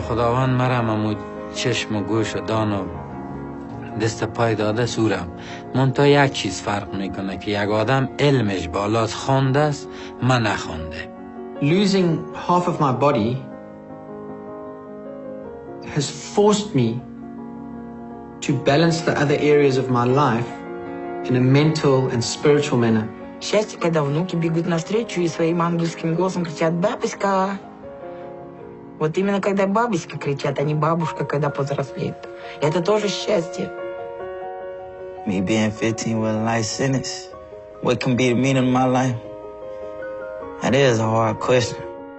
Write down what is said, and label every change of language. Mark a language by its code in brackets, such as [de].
[fa] خداوند مرا چشم و گوش و دان و دست پای داده سورم. منتها یک چیز فرق میکنه که یک آدم علمش بالاست، خونده است، من نخونده. [en] Losing half of my body has forced me to balance the other areas of my life in a mental and spiritual manner. [ru] Счастье, когда внуки бегут навстречу и своим ангельским голосом кричат «Бабушка!». Вот именно когда бабушка кричат, а не бабушка, когда повзрослеет. Это тоже счастье. [en] Me being 15 was a life sentence. What can be the meaning of my life? That is a hard question.